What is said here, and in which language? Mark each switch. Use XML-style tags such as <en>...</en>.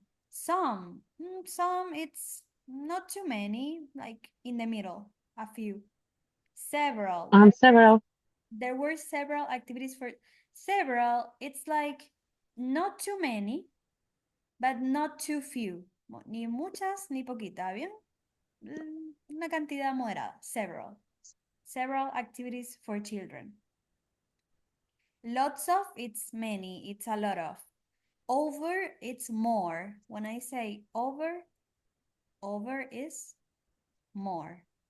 <en>Some, it's not too many, like in the middle, a few. Several. Several. There were several activities for several. It's like not too many, but not too few.</en> <es>Ni muchas ni poquita, ¿bien? Una cantidad moderada.</es> <en>Several. Several activities for children. Lots of, it's many, it's a lot of. Over, it's more. When I say over is more.</en>